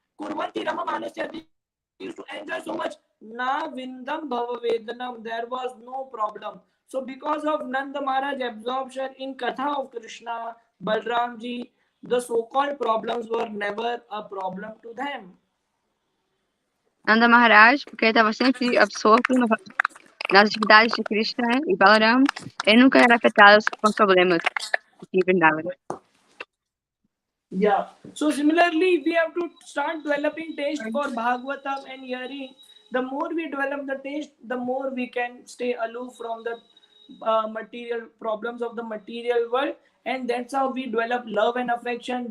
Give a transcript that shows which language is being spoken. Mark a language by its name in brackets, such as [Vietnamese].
[Sanskrit] Kurvanti Rama Manasya, [English] they used to enjoy so much. [Sanskrit] Na Vindam Bhava Vedanam, [English] there was no problem. So because of Nanda Maharaj absorption in Katha of Krishna, Balramji, the so-called problems were never a problem to them. [Portuguese] Nanda Maharaj, porque ele estava sempre absorto nas atividades de Krishna e Balaram, ele nunca era afetado com problemas de Vrindavan. [English] Yeah. So similarly, we have to start developing taste for Bhagavatam and hearing. The more we develop the taste, the more we can stay aloof from the material problems of the material world, and that's how we develop love and affection.